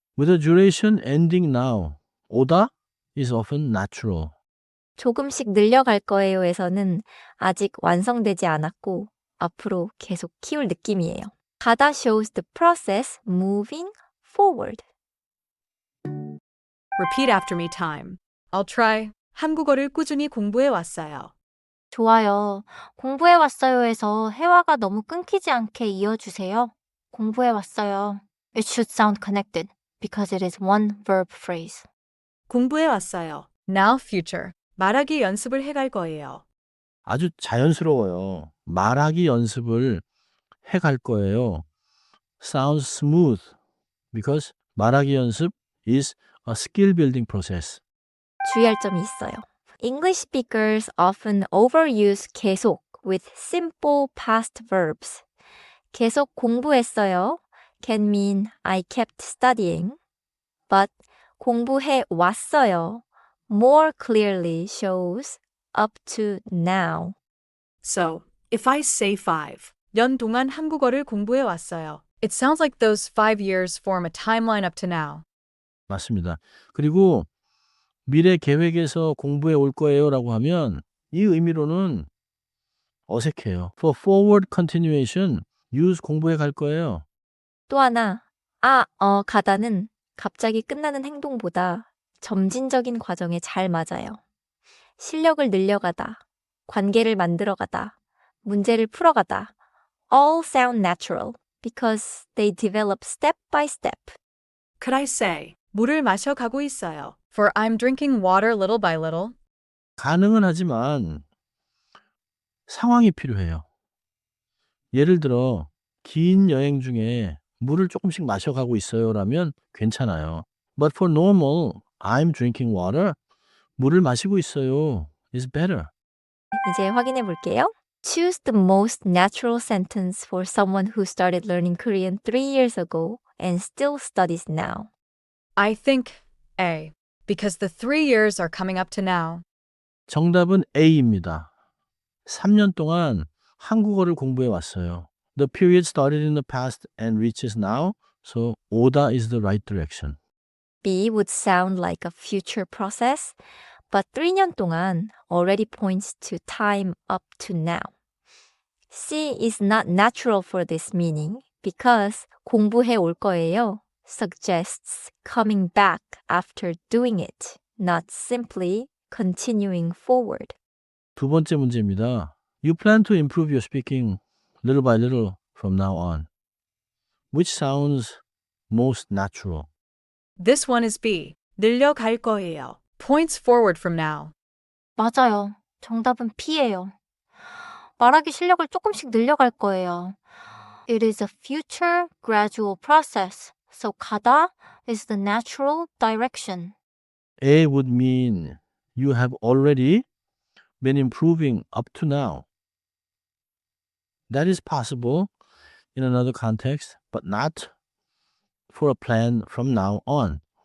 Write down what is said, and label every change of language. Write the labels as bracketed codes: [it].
[en] With a duration ending now, 오다 is often natural. [ko] 조금씩 늘려갈 거예요에서는 아직 완성되지 않았고 앞으로 계속 키울 느낌이에요. [en] 가다 shows the process moving forward. Repeat after me time. I'll try. [ko] 한국어를 꾸준히 공부해 왔어요. 좋아요. 공부해 왔어요에서 회화가 너무 끊기지 않게 이어주세요. 공부해 왔어요. [en] It should sound connected because it is one verb phrase. [ko] 공부해 왔어요. [en] Now future. [ko] 말하기 연습을 해갈 거예요. 아주 자연스러워요. 말하기 연습을 해갈 거예요. [en] Sounds smooth because [ko] 말하기 연습 [en] is a skill building process. [ko] 주의할 점이 있어요. [en] English speakers often overuse 계속 with simple past verbs. [ko] 계속 공부했어요 [en] can mean I kept studying, but [ko] 공부해 왔어요 [en] more clearly shows up to now. So, if I say [ko] 5년 동안 한국어를 공부해 왔어요. [en] It sounds like those 5 years form a timeline up to now. [ko] 맞습니다. 그리고 미래 계획에서 공부해 올 거예요 라고 하면 이 의미로는 어색해요. [en] For forward continuation, use 공부해 갈 거예요. [ko] 또 하나, 가다는 갑자기 끝나는 행동보다 점진적인 과정에 잘 맞아요. 실력을 늘려가다, 관계를 만들어가다, 문제를 풀어가다. [en] All sound natural because they develop step by step. Could I say, [ko] 물을 마셔가고 있어요. [en] For I'm drinking water little by little. [ko] 가능은 하지만 상황이 필요해요. 예를 들어 긴 여행 중에 물을 조금씩 마셔가고 있어요 라면 괜찮아요. [en] But for normal, I'm drinking water. [ko] 물을 마시고 있어요 [en] is better. [ko] 이제 확인해 볼게요. [en] Choose the most natural sentence for someone who started learning Korean 3 years ago and still studies now. I think A. Because the 3 years are coming up to now. [ko] 정답은 A입니다. 3년 동안 한국어를 공부해 왔어요. [en] The period started in the past and reaches now, so 오다 is the right direction. B would sound like a future process, but [ko] 3년 동안 [en] already points to time up to now. C is not natural for this meaning because [ko] 공부해 올 거예요 [en] suggests coming back after doing it, not simply continuing forward. [ko] 두 번째 문제입니다. [en] You plan to improve your speaking little by little from now on. Which sounds most natural? This one is B. [ko] 늘려갈 거예요. [en] Points forward from now. [ko] 맞아요. 정답은 P예요. 말하기 실력을 조금씩 늘려갈 거예요. [en] It is a future gradual process, so 가다 is the natural direction. A would mean you have already been improving up to now. That is possible in another context, but not for a plan from now on.